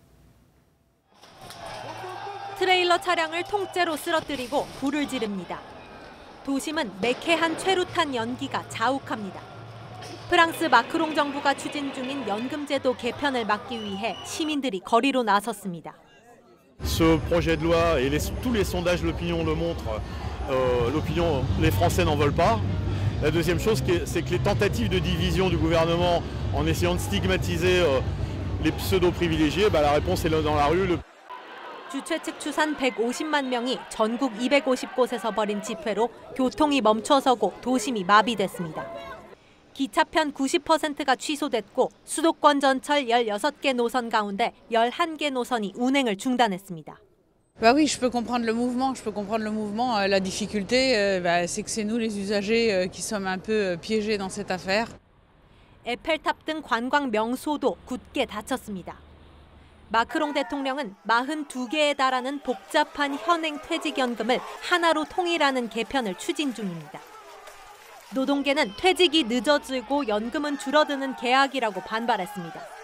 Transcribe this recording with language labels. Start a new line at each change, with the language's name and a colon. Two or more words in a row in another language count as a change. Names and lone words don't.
Korean: 트레일러 차량을 통째로 쓰러뜨리고 불을 지릅니다. 도심은 매캐한 최루탄 연기가 자욱합니다. 프랑스 마크롱 정부가 추진 중인 연금제도 개편을 막기 위해 시민들이 거리로 나섰습니다.
French: Ce projet de loi et tous les sondages l'opinion le montrent. Les Français n'en veulent pas. La deuxième chose, c'est que les tentatives de division du gouvernement en essayant de stigmatiser les pseudo-privilégiés, la réponse est là dans la rue.
Korean: 주최 측 추산 150만 명이 전국 250곳에서 벌인 집회로 교통이 멈춰서고 도심이 마비됐습니다. 기차편 90%가 취소됐고 수도권 전철 16개 노선 가운데 11개 노선이 운행을 중단했습니다.
French: Bah oui, je peux comprendre le mouvement. Je peux comprendre le mouvement. La difficulté, c'est que c'est nous les usagers qui sommes un peu piégés dans cette affaire.
Korean: 에펠탑 등 관광 명소도 굳게 닫혔습니다. 마크롱 대통령은 42개에 달하는 복잡한 현행 퇴직연금을 하나로 통일하는 개편을 추진 중입니다. 노동계는 퇴직이 늦어지고 연금은 줄어드는 계약이라고 반발했습니다.